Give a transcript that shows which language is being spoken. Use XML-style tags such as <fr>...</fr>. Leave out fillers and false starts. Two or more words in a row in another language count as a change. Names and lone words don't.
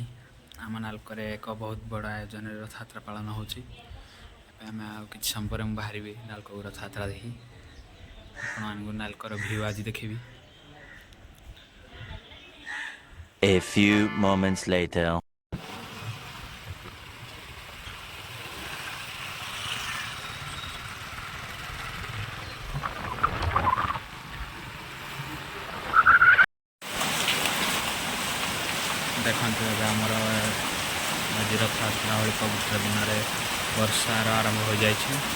<or>ଆମ ନାଲକୋରେ ଏକ ବହୁତ ବଡ଼ ଆୟୋଜନରେ ରଥଯାତ୍ରା ପାଳନ ହେଉଛି। ଏବେ ଆମେ ଆଉ କିଛି ସମୟ ପରେ ମୁଁ ବାହାରିବି ନାଲକୋକୁ ରଥଯାତ୍ରା ଦେଖି। ଆପଣମାନଙ୍କୁ ନାଲକୋର ଭିଉ ଆଜି ଦେଖେଇବି।</or> <en>A few moments later.</en> <or>ଦେଖନ୍ତୁ ଏବେ ଆମର ଆଜି ରଥଯାତ୍ରା ଭଳି ପବିତ୍ର ଦିନରେ ବର୍ଷାର ଆରମ୍ଭ ହୋଇଯାଇଛି।</or>